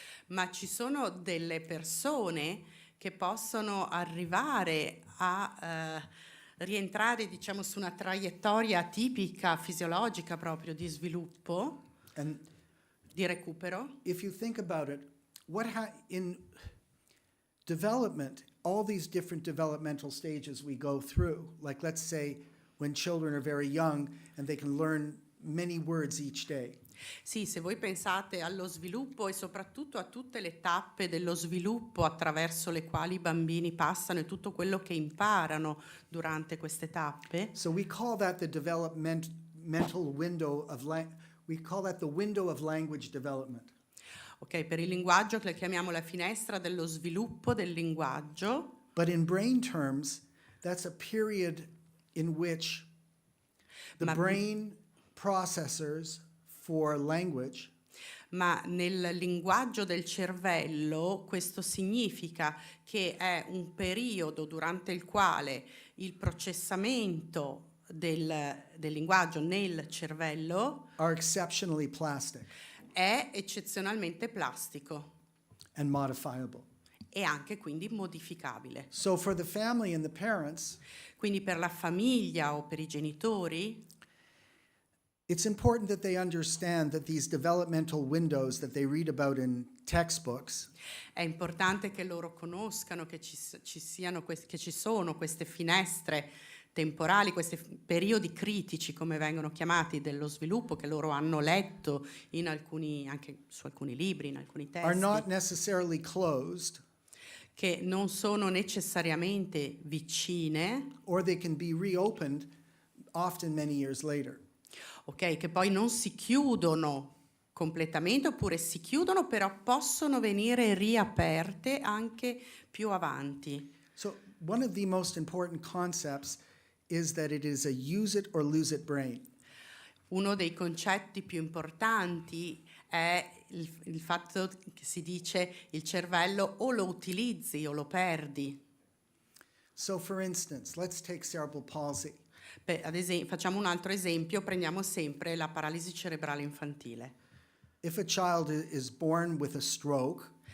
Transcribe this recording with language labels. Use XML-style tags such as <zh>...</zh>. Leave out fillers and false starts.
<it>ma ci sono delle persone che possono arrivare a rientrare, diciamo, su una traiettoria tipica, fisiologica proprio di sviluppo,</it> <en>And</en> <it>di recupero.</it> <en>if you think about it, in development, all these different developmental stages we go through, like let's say when children are very young and they can learn many words each day.</en> <it>Sì, se voi pensate allo sviluppo e soprattutto a tutte le tappe dello sviluppo attraverso le quali i bambini passano e tutto quello che imparano durante queste tappe,</it> <en>So we call that the developmental window of we call that the window of language development.</en> <it>ok, per il linguaggio che chiamiamo la finestra dello sviluppo del linguaggio,</it> <en>But in brain terms, that's a period in which the</en> <it>Ma-</it> <en>brain processors for language</en> <it>ma nel linguaggio del cervello questo significa che è un periodo durante il quale il processamento del linguaggio nel cervello</it> <en>are exceptionally plastic</en> <it>è eccezionalmente plastico</it> <en>and modifiable.</en> <it>e anche quindi modificabile.</it> <en>So for the family and the parents,</en> <it>Quindi per la famiglia o per i genitori</it> <en>it's important that they understand that these developmental windows that they read about in textbooks</en> <it>è importante che loro conoscano che ci sono queste finestre temporali, questi periodi critici, come vengono chiamati, dello sviluppo, che loro hanno letto anche su alcuni libri, in alcuni</it> <en>are not</en> <it>testi,</it> <en>necessarily closed,</en> <it>che non sono necessariamente vicine,</it> <en>or they can be reopened often many years later.</en> <it>ok, che poi non si chiudono completamente oppure si chiudono, però possono venire riaperte anche più avanti.</it> <en>So one of the most important concepts is that it is a use it or lose it brain.</en> <it>Uno dei concetti più importanti è il fatto che si dice il cervello o lo utilizzi o lo perdi.</it> <en>So for instance, let's take cerebral palsy.</en> <it>Facciamo un altro esempio, prendiamo sempre la paralisi cerebrale infantile.</it> <en>If a child is born with a stroke,</en>